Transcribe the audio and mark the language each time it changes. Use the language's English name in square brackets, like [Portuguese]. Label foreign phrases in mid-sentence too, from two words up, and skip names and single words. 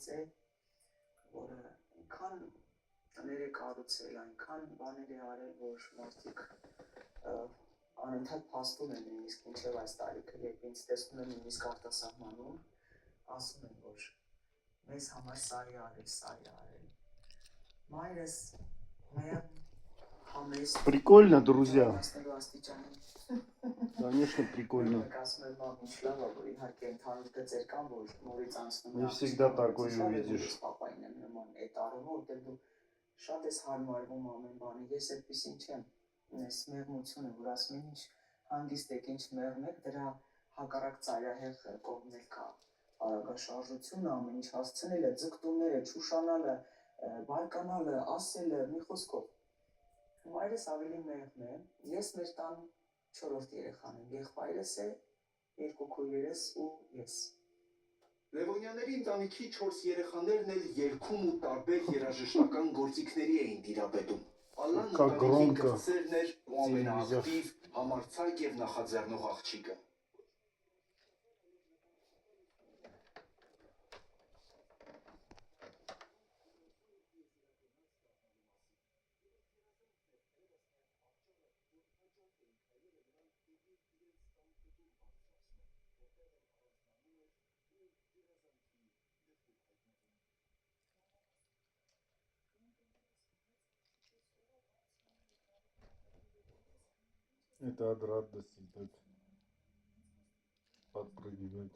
[Armenian] է, որը այնքան տներ է կառուցել, այնքան բաներ է արել, որ մարդիկ անընդհատ փաստում են նույնիսկ մինչև այս տարիքը, երբ ինձ տեսնում են նույնիսկ արտասահմանում, ասում են, որ մեզ համար սա է արել, սա է արել։ Մայրս մեր համեստ [Russian] Прикольно, друзья. Конечно, прикольно. Не всегда такое увидишь. [Armenian] Շատ ես հարմարվում ամեն բանի, ես այդպեսին չեմ, ես մեղմությունը, որ ասում են ինչ հանգիստ եք, ինչ մեղմ եք, դրա հակառակ ծայրահեղ կողմն էլ կա, արագաշարժությունը, ամեն ինչ հասցնելը, ձգտումները, չուշանալը, բարկանալը, ասելը, մի խոսքով։ Մայրս ավելի մեղմ է, ես մեր տան 4-րդ երեխան եմ, եղբայրս է, 2 քույրերս ու ես։ Լևոնյանների ընտանիքի 4 երեխաներն էլ երգում ու տարբեր երաժշտական գործիքների էին տիրապետում։ Ալլան ընտանիքի կրտսերն էր ու ամենաակտիվ, համարձակ և նախաձեռնող աղջիկը։ [Russian] Это от радости так подпрыгивает.